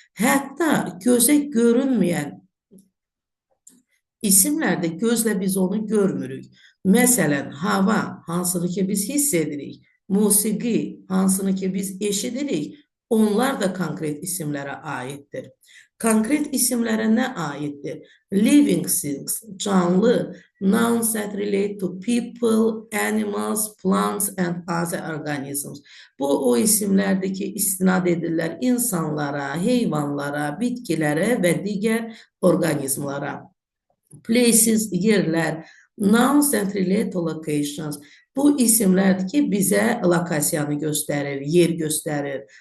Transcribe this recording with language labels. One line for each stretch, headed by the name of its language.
Azerbaijani: Hətta gözə görünməyən isimlərdə gözlə biz onu görmürük. Məsələn, hava, hansını ki biz hiss edirik, musiqi, hansını ki biz eşidirik, onlar da konkret isimlərə aiddir. Konkret isimlərə nə aiddir?
English: Living things,
Azerbaijani: canlı,
English: nouns that relate to people, animals, plants and other organisms.
Azerbaijani: Bu o isimlərdir ki, istinad edirlər insanlara, heyvanlara, bitkilərə və digər orqanizmlara.
English: Places,
Azerbaijani: yerlər,
English: nouns that relate to locations.
Azerbaijani: Bu isimlərdir ki, bizə lokasiyanı göstərir, yer göstərir.